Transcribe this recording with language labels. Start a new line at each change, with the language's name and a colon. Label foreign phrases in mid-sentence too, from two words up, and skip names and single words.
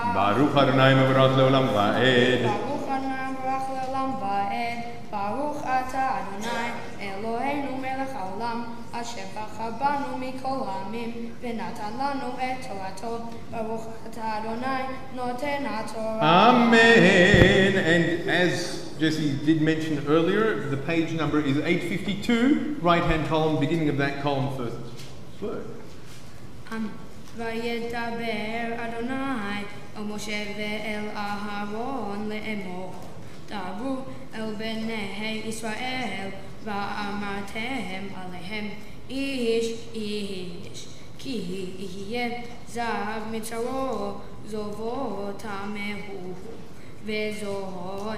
Hebrew: ברוך אדוני המבורך לעולם ועד. ברוך אדוני המבורך לעולם ועד. ברוך אתה אדוני אלוהינו מלך העולם אשר בחר בנו מכל העמים ונתן לנו את תורתו. ברוך אתה אדוני נותן התורה. Amen.
English: And as Jesse did mention earlier, the page number is 852, right-hand column, beginning of that column, first word.
Hebrew: וידבר אדוני אל משה ואל אהרון לאמור דברו אל בני ישראל ואמרתם עליהם איש איש כי יהיה זב מצרו זובו טמאו וזאת